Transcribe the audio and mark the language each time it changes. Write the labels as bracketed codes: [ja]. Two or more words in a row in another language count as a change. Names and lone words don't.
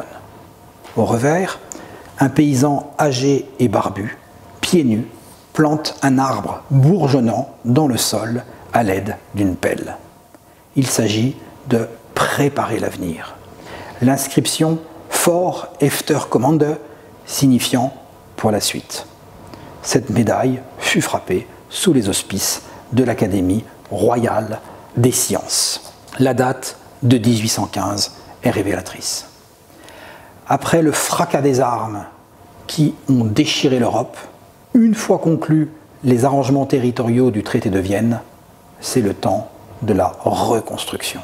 [fr] Au revers, un paysan âgé et barbu, pieds nus, plante un arbre bourgeonnant dans le sol à l'aide d'une pelle. Il s'agit de préparer l'avenir. L'inscription [sv] For efter kommande [fr] signifiant pour la suite. Cette médaille fut frappée sous les auspices de l'Académie royale des sciences. La date de 1815 est révélatrice. Après le fracas des armes qui ont déchiré l'Europe, une fois conclus les arrangements territoriaux du traité de Vienne, c'est le temps de la reconstruction.